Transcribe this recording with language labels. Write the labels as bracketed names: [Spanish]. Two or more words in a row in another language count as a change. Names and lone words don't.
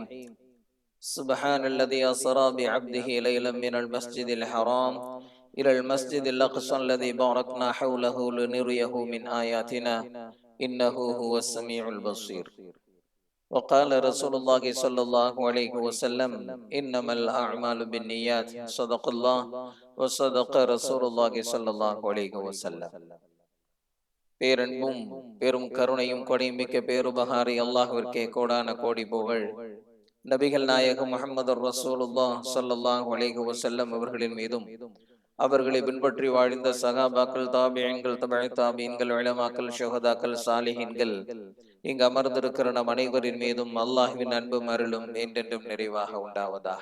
[Arabic] سبحان الذي أسرى بعبده ليلا من المسجد الحرام إلى المسجد الأقصى الذي باركنا حوله لنريه من آياتنا إنه هو السميع البصير. وقال رسول الله صلى الله عليه وسلم: إنما الأعمال بالنيات. صدق الله وصدق رسول الله صلى الله عليه وسلم. [Tamil] பேரன்பும் பெரும் கருணையும் கொடைமிக்க பேருபகாரி அல்லாஹ்விற்கே கோடான கோடி புகழ். நபிகள் நாயகம் [Arabic] محمد رسول الله صلى الله عليه وسلم [Tamil] அவர்களின் மீதும், அவர்களை பின்பற்றி வாழ்ந்த சகாபாக்கள், தாபியீன்கள், தபஅ தாபியீன்கள், உலமாக்கள், ஷுஹதாக்கள், சாலிஹீன்கள், இங்கு அமர்ந்திருக்கிற நம் அனைவரின் மீதும் அல்லாஹ்வின் அன்பும் அருளும் என்றென்றும் நிறைவாக உண்டாவதாக.